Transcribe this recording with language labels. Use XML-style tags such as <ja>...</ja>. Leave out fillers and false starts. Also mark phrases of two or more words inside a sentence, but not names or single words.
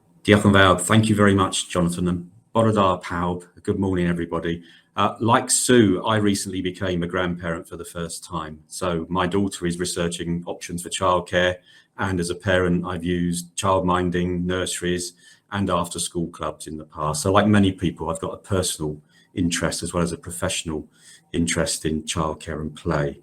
<cy>Diolch yn fawr.</cy> <en>Thank you very much, Jonathan.</en> <cy>And bore da pawb.</cy> <en>Good morning, everybody. Like Sue, I recently became a grandparent for the first time. So my daughter is researching options for childcare, and as a parent, I've used childminding, nurseries, and after-school clubs in the past. So like many people, I've got a personal interest as well as a professional interest in childcare and play.</en>